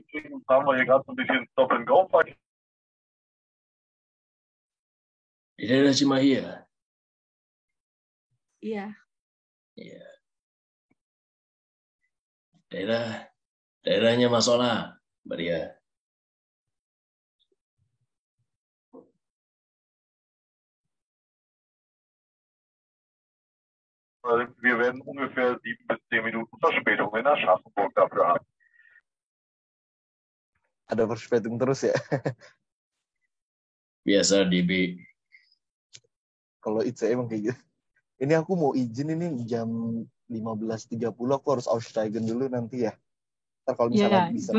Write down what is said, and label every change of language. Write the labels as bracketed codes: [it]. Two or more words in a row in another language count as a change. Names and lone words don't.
[id] Di daerah Cimahi ya? Iya. Iya. Daerahnya Mas Ola, Mbak Ria. [de] Wir werden ungefähr 7 bis 10 Minuten Verspätung in Aschaffenburg dafür haben. [id] Ada Verspätung terus ya? Biasa DB. Kalau ICE emang kayak gitu. Ini aku mau izin ini jam 15.30 aku harus aussteigen dulu nanti ya. Ntar kalau misalnya bisa